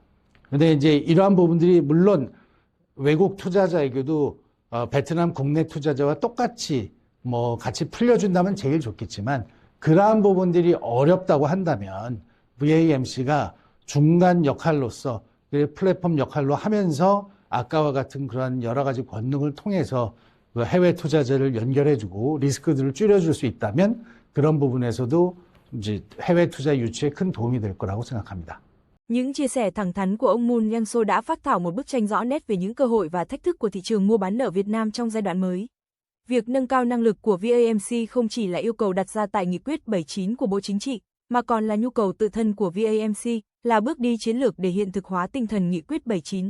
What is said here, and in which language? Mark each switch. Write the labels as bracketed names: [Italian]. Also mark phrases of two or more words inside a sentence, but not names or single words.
[Korean] 근데 이제 이러한 부분들이 물론 외국 투자자에게도 베트남 국내 투자자와 똑같이 뭐 같이 풀려준다면 제일 좋겠지만 그러한 부분들이 어렵다고 한다면 VAMC가 중간 역할로서 플랫폼 역할로 하면서 아까와 같은 그런 여러 가지 권능을 통해서 그 해외 투자자를 연결해주고 리스크들을 줄여줄 수 있다면 그런 부분에서도 이제 해외 투자 유치에 큰 도움이 될 거라고 생각합니다. [Vietnamese] Những chia sẻ thẳng thắn của ông Moon Yang-so đã phác thảo một bức tranh rõ nét về những cơ hội và thách thức của thị trường mua bán nợ Việt Nam trong giai đoạn mới. Việc nâng cao năng lực của VAMC không chỉ là yêu cầu đặt ra tại Nghị quyết 79 của Bộ Chính trị, mà còn là nhu cầu tự thân của VAMC, là bước đi chiến lược để hiện thực hóa tinh thần Nghị quyết 79.